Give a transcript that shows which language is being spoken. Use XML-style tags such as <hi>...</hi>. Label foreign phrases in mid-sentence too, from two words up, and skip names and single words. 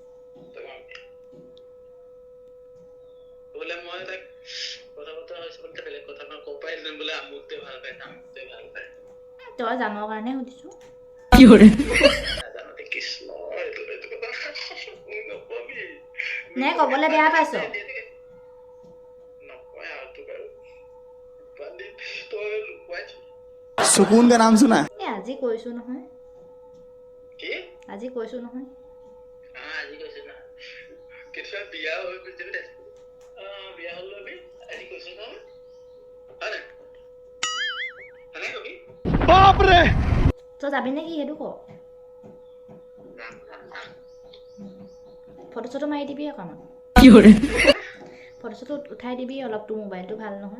<as>বোলে মই তাক কথা পতা হৈছে বোলে বেলেগ কথা ক'ব পাৰিম বোলে আমুকতে ভাল পায় তামুকতে ভাল পায় তই জানৰ কাৰণে সুধিছো নাজানো কৃষ্ণ নকবি নে ক'বলৈ বেয়া পাইছ</as> <hi>सुकून का नाम सुना</hi> <as>আজি কৈছো নহয় আজি কৈছো নহয় আজি কৈছো না কেতিয়া বিয়া হৈ গৈছে বিয়া হ'ল লবি আজি কৈছো নহয় আরে আরে কবি</as> <hi>बाप रे</hi> <as>তই যাবি নেকি সেইটো ক ফটো চটো মাৰি দিবি আকৌ আমাক ফটো চটো উঠাই দিবি অলপ, তোৰ মোবাইলটো ভাল নহয়।</as>